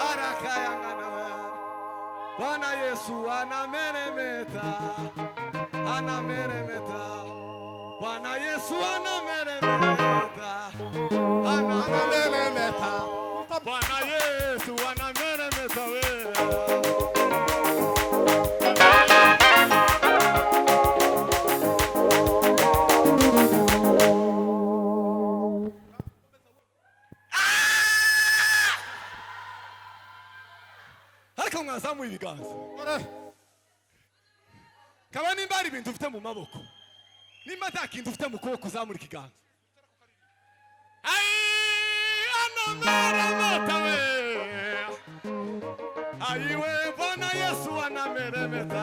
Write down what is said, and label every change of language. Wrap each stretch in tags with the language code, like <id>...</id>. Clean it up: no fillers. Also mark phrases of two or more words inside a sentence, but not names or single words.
<sw>Bwana Yesu anameremeta, anameremeta. Bwana Yesu anameremeta, anameremeta. Bwana Yesu anameremeta wewe.</sw> <rw>Ariko mwazamuye ibiganza. Kaba nimba ari ibintu ufite mu maboko. Nimba nta kintu ufite mu kuboko uzamura ikiganza.</rw> <sw>Anameremeta we. Ayiwe Bwana Yesu anameremeta.</sw>